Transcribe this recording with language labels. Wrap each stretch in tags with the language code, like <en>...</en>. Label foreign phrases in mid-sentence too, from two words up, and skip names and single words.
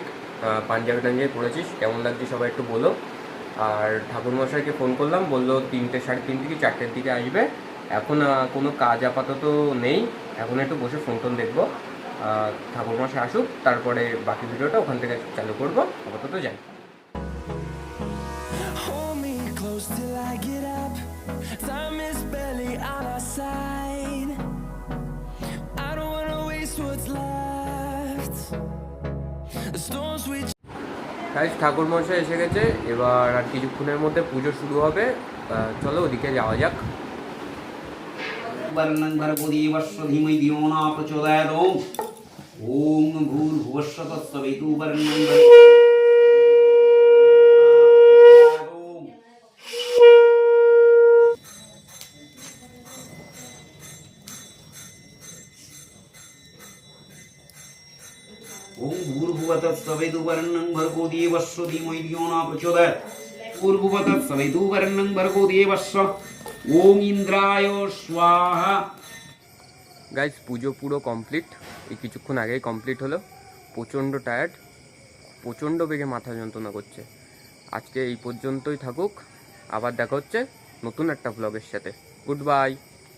<bn>পাঞ্জাবি টাঞ্জাবি পরেছিস, কেমন লাগছে সবাই একটু বলো। আর ঠাকুরমশাইকে ফোন করলাম, বললো 3টে 3:30 কি 4টের দিকে আসবে। এখন কোনো কাজ আপাতত নেই, এখন একটু বসে ফোন টোন দেখবো। ঠাকুরমশাই আসুক, তারপরে বাকি ভিডিওটা ওখান থেকে চালু করবো। আপাতত যাই।</bn> <en>Hold me close till I get up. Time is barely on our side. I don't wanna waste what's left. The storms we</en> <bn>গাইস, ঠাকুরমশাই এসে গেছে, এবার আর কিছুক্ষণের মধ্যে পুজো শুরু হবে। চলো ওদিকে যাওয়া যাক।</bn> <sa>वर्णं भर्गोदेवस्य धीमहि धियो न प्रचोदयात्। ओम भूर्भुवस्सुः तत्सवितुर्वरेण्यं ओम भूर्भुवः तत्सवितुर्वरेण्यं भर्गोदेवस्य धीमहि धियो न प्रचोदयात्। भूर्भुवः तत्सवितुर्वरेण्यं भर्गोदेवस्य ओम इंद्राय स्वाहा।</sa> <bn>গাইস, পুজো পুরো কমপ্লিট, এই কিছুক্ষণ আগেই কমপ্লিট হলো। প্রচণ্ড টায়ার্ড, প্রচণ্ড বেগে মাথা যন্ত্রণা করছে। আজকে এই পর্যন্তই থাকুক, আবার দেখা হচ্ছে নতুন একটা ব্লগের সাথে।</bn> <en>Good bye.</en>